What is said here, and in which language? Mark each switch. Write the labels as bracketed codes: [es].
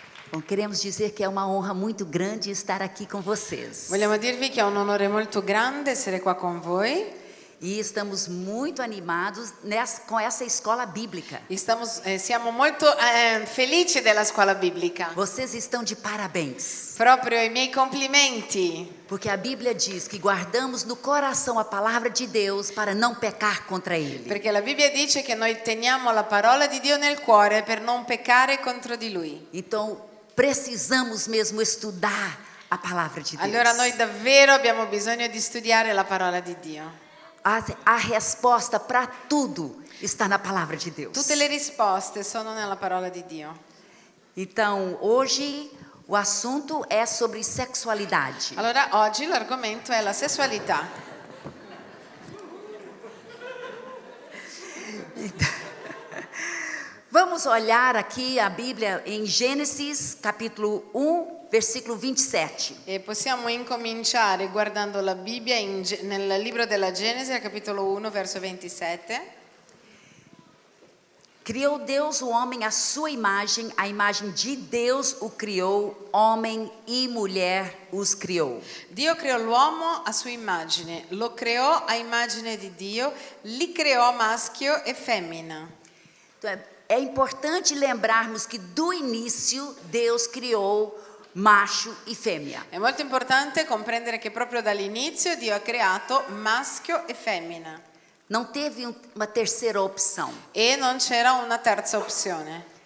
[pt] Bom, queremos dizer que é uma honra muito grande estar aqui com vocês. [it] Vogliamo dirvi che è un onore molto grande essere qua con voi. [pt] E estamos muito animados com essa escola bíblica. [it] Siamo molto felici della scuola biblica. [pt] Vocês estão de parabéns. [it] Proprio i miei complimenti. [pt] Porque a Bíblia diz que guardamos no coração a palavra de Deus para não pecar contra Ele. [it] Perché la Bibbia dice che noi teniamo la parola di Dio nel cuore per non peccare contro di Lui. [pt] Então, precisamos mesmo estudar a palavra de Deus. [it] Allora noi davvero abbiamo bisogno di studiare la parola di Dio. [pt] A resposta para tudo está na palavra de Deus. [it] Tutte le risposte sono nella parola di Dio. [pt] Então, hoje o assunto é sobre sexualidade. [it] Allora, oggi l'argomento è la sessualità. [pt] Vamos olhar aqui a Bíblia em Gênesis, capítulo 1, versículo 27. [it] E possiamo incominciare guardando la Bibbia nel libro della Genesi, al capitolo 1, verso 27. [pt] Criou Deus o homem à sua imagem, a imagem de Deus o criou, homem e mulher os criou. [it] Dio creò l'uomo a sua immagine, lo creò a immagine di Dio, li creò maschio e femmina. [pt] Então, é importante lembrarmos que do início Deus criou macho e fêmea. [it] È molto importante comprendere che proprio dall'inizio Dio ha creato maschio e femmina. [pt] Não teve uma terceira opção. [it] E non c'era una terza opzione.